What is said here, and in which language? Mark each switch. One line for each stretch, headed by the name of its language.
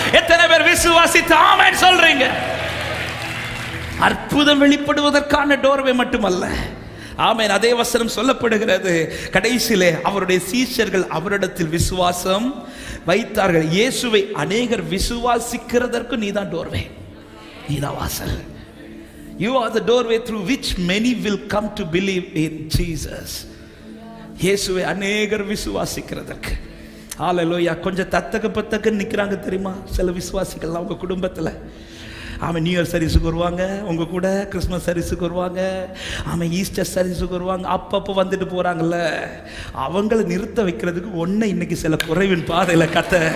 Tamil: எத்தனை பேர் விசுவாசித்து ஆமென் சொல்றீங்க? அற்புதம் வெளிப்படுவதற்கான டோர்வே மட்டுமல்ல. ஆமென். அதே வசனம் சொல்லப்படுகிறது, கடைசியிலே அவருடைய சீஷர்கள் அவரிடத்தில் விசுவாசம் வைத்தார்கள். இயேசுவை அநேகர் விசுவாசிக்கிறதற்கு நீதான் டோர்வே, நீதான் வாசல்.
English: You are the doorway through which many will come to believe in Jesus.
Tamil: இயேசுவை அநேகர் விசுவாசிக்கிறதற்கு. ஹalleluya. கொஞ்சம் தத்தக்க நிற்கிறாங்க தெரியுமா சில விசுவாசிகள் அவங்க குடும்பத்தில். ஆமாம், நியூ இயர் சர்வீஸுக்கு வருவாங்க, உங்கள் கூட கிறிஸ்மஸ் சர்வீஸுக்கு வருவாங்க, ஆமாம் ஈஸ்டர் சர்வீஸுக்கு வருவாங்க, அப்பப்போ வந்துட்டு போகிறாங்கல்ல. அவங்களை நிறுத்த வைக்கிறதுக்கு ஒன்று இன்னைக்கு சில குறைவின் பாதையில் கத்த.